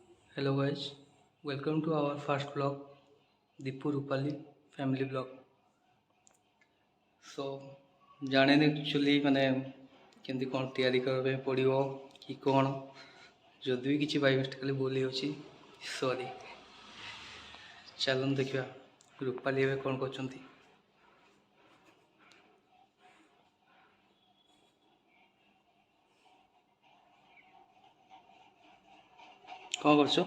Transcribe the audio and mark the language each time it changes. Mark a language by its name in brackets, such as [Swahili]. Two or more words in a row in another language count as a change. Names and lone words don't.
[English] Hello guys, welcome to our first vlog, Deepu Rupali family vlog. [Odia] So ଜାଣିନି actually ମାନେ କେମିତି କ'ଣ ତିଆରି କରିବା ପାଇଁ ପଡ଼ିବ କି କ'ଣ, ଯଦି ବି କିଛି [English] by mistakely [Odia] ଭୁଲ ହେଇଯାଉଛି ସରି। ଚାଲନ୍ତୁ ଦେଖିବା ରୂପାଲି ଏବେ କ'ଣ କରୁଛନ୍ତି। କ'ଣ କରୁଛ?